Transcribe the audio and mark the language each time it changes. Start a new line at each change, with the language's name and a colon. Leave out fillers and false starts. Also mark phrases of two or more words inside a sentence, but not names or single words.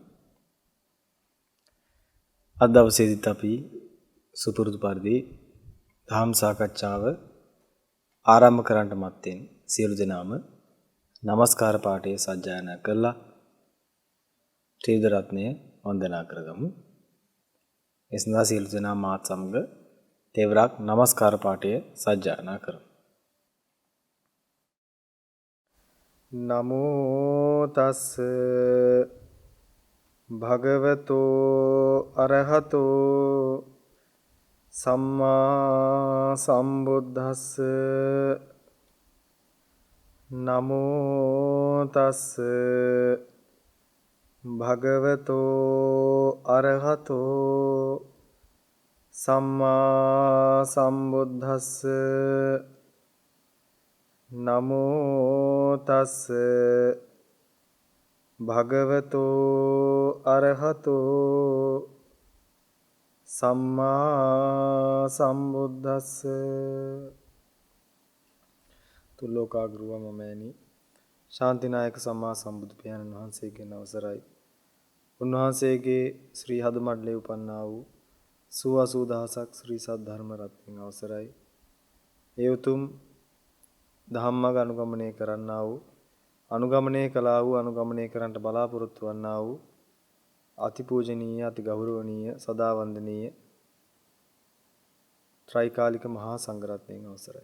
Sinhala: අද දවසේදීත් අපි සුපුරුදු පරිදි ධම් සාකච්ඡාව ආරම්භ කරන්නට මත්තෙන් සියලු දෙනාම নমස්කාර පාඨය සජ්ජායනා කරලා ත්‍රිවිධ රත්නය වන්දනා කරගමු. ඒ සඳහා සියලු දෙනා මාත් සමග තෙවරක් নমස්කාර පාඨය සජ්ජායනා කරමු.
Pali: නමෝ තස් භගවතෝ අරහතෝ සම්මා සම්බුද්දස්ස. නමෝ තස් භගවතෝ අරහතෝ සම්මා සම්බුද්දස්ස. නමෝ තස් භගවතෝ අරහතෝ සම්මා සම්බුද්දස්ස.
Sinhala: තුල්ලෝකාග්‍රව මමෑණි ශාන්තිනායක සම්මා සම්බුදු පියාණන් වහන්සේගෙන් අවසරයි. උන්වහන්සේගේ ශ්‍රී හද මඩලේ උපන්නා වූ 80000ක් ශ්‍රී සද්ධර්ම රත්නයන් අවසරයි. ඒ උතුම් ධම්මග අනුගමනය කරන්නා වූ අනුගමනය කළා වූ අනුගමනය කරන්නට බලාපොරොත්තු වන්නා වූ අතිපූජනීය අති ගෞරවනීය සදා වන්දනීය ත්‍රිකාලික මහා සංඝරත්නයන් අවසරයි.